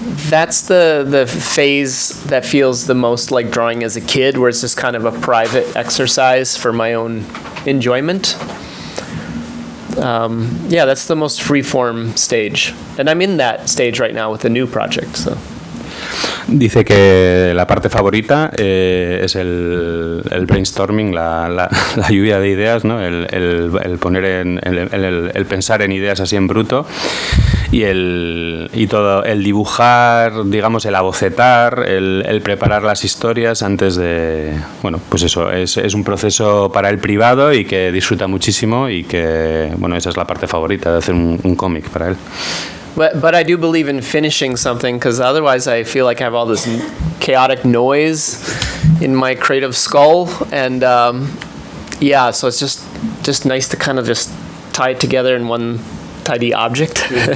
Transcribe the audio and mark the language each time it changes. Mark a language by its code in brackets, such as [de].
[en] That's the phase that feels the most like drawing as a kid, where it's just kind of a private exercise for my own enjoyment. Yeah, that's the most free-form stage. And I'm in that stage right now with a new project, so. [es] Dice que la parte favorita es el brainstorming, la lluvia de ideas, ¿no? el poner el pensar en ideas así en bruto y todo el dibujar, digamos, el abocetar, el preparar las historias antes de, bueno, pues eso es un proceso para él privado y que disfruta muchísimo y que, bueno, esa es la parte favorita de hacer un cómic para él. [en] But I do believe in finishing something, because otherwise I feel like I have all this chaotic noise in my creative skull, and yeah, so it's just nice to kind of just tie it together in one tidy object.